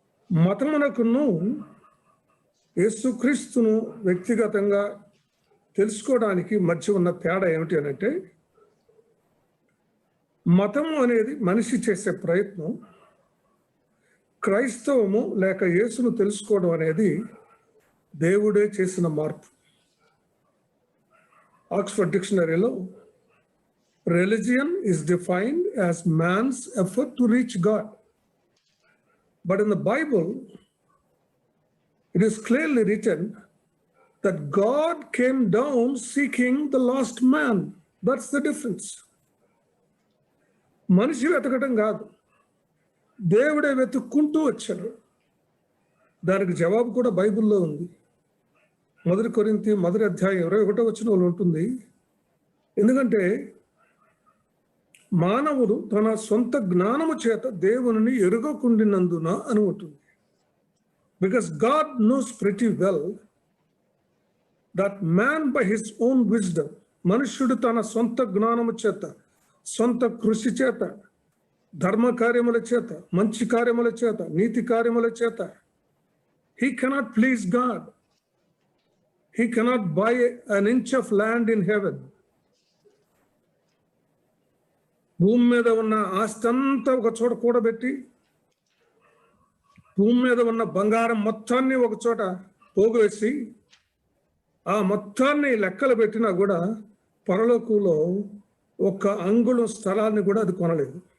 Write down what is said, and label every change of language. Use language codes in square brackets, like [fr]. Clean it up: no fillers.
[te] మతమునకును యేసుక్రీస్తును వ్యక్తిగతంగా తెలుసుకోవడానికి మధ్య ఉన్న తేడా ఏమిటి అనంటే, మతము అనేది మనిషి చేసే ప్రయత్నం, క్రైస్తవము లేక యేసును తెలుసుకోవడం అనేది దేవుడే చేసిన మార్పు. Oxford డిక్షనరీలో [en] religion is defined as man's effort to reach God. But in the Bible, it is clearly written that God came down seeking the lost man. That's the difference. [te] మనిషి వెతకటం కాదు, దేవుడే వెతుక్కుంటూ వచ్చాడు. దానికి జవాబు కూడా బైబిల్లో ఉంది. 1 కొరింథీ 1 అధ్యాయం 21వ వచనంలో ఉంటుంది. ఎందుకంటే మానవుడు తన సొంత జ్ఞానము చేత దేవుని ఎరుగకుండినందున అని ఉంటుంది. [en] because God knows pretty well that man by his own wisdom, [te] మనుష్యుడు తన సొంత జ్ఞానము చేత, సొంత కృషి చేత, ధర్మ కార్యముల చేత, మంచి కార్యముల చేత, నీతి కార్యముల చేత [en] he cannot please God. He cannot buy an inch of land in heaven. [te] భూమి మీద ఉన్న ఆస్తంతా ఒక చోట కూడబెట్టి, భూమి మీద ఉన్న బంగారం మొత్తాన్ని ఒక చోట పోగువేసి, ఆ మొత్తాన్ని లెక్కలు పెట్టినా కూడా పరలోకంలో ఒక అంగుళం స్థలాన్ని కూడా అది కొనలేదు.